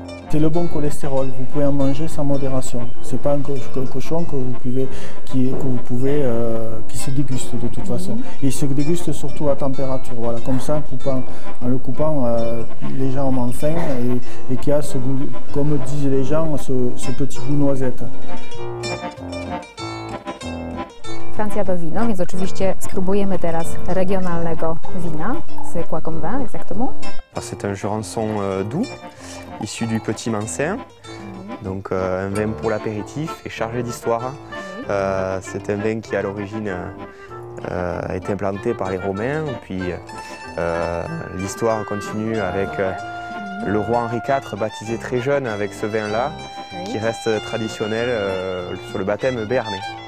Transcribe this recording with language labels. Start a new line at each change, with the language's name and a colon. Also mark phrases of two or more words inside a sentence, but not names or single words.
French: C'est le bon cholestérol, vous pouvez en manger sans modération. C'est pas un cochon que vous pouvez qui se déguste de toute façon. Et il se déguste surtout à température. Voilà, comme ça, en le coupant légèrement fin et qui a ce goût, comme disent les gens, ce petit goût noisette.
Polish: Francja to wino, więc oczywiście spróbujemy teraz regionalnego wina.
French: C'est quoi comme vin exactement? C'est un jurançon doux, issu du Petit Mansin, donc un vin pour l'apéritif et chargé d'histoire. C'est un vin qui à l'origine a été implanté par les Romains, puis l'histoire continue avec le roi Henri IV, baptisé très jeune avec ce vin-là, qui reste traditionnel sur le baptême béarnais.